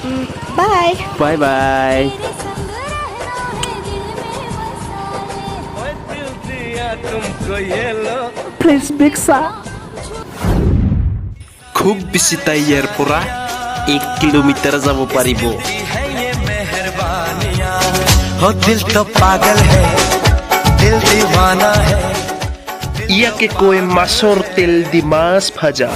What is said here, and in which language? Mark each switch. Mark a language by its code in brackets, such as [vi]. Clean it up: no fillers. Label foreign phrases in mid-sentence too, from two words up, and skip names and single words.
[as] বাই বাই বাই খুব বেছি তাই ইয়াৰ পৰা 1 কিলোমিটাৰ যাব পাৰিব [hi] हो दिल तो पागल है दिल दीवाना है [as] ইয়াকে কয় মাছৰ তেল দি মাছ ভাজা